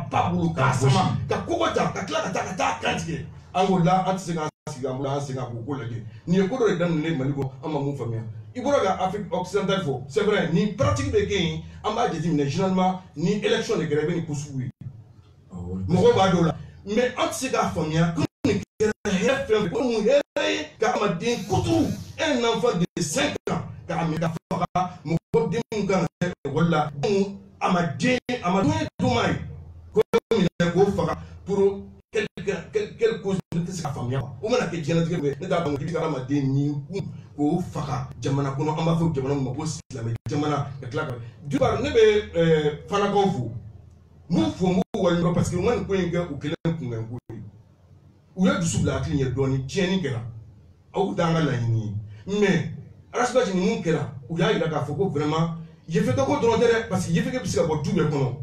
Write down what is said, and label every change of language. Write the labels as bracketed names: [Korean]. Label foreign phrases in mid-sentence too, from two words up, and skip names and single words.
[Bambara] ba bolo k'a sama ka kɔgɔ ta ka tila ka taa kan tigɛ an ko la an tɛ se k'an sigi an bolo an segin k'o ko lajɛ nin ye ko dɔ de daminɛlen mali kɔ an ma mun faamuya i bɔra ka [French] Afrique occidentale [Bambara] fɔ [French] c'est vrai [Bambara] ni pratique bɛ kɛ yen an b'a jateminɛ généralement ni élection de kɛra i bɛ nin ko sugu ye mɔgɔw b'a dɔw la mais an tɛ se k'a faamuya ko nin kɛra hɛrɛ fɛn fɛn ko mun hɛrɛ ye ka adamaden kutu [French] un enfant de [Bambara] 5 ans k'a minɛ ka faga mɔgɔ den min kan ka kɛ ekɔli la a ma den tuma ye ko minɛ k'o faga [French] pour quelle cause [Bambara] ne tɛ se ka faamuya o mana kɛ diɲɛlatigɛ bɛ ne t'a dɔn k'i bɛ ka adamaden ni k'o faga jamana kɔnɔ an b'a fɔ jamana min ma ko silamɛ jamana ka tila ka duba ne bɛ fanakaw fo m'u fo m'u waleɲuman [French] parce que [Bambara] u ma nin ko in kɛ u kelen kunbɛn ko ye u ye dusu bila hakili ɲɛ dɔɔni tiɲɛni kɛra aw t'an ka laɲini ye mais arasibasi ni mun kɛra u y'a yira k'a fɔ ko vraiment yefeke ko dɔrɔn tɛ dɛ [French] parce que [Bambara] yefeke bɛ se ka bɔ du bɛɛ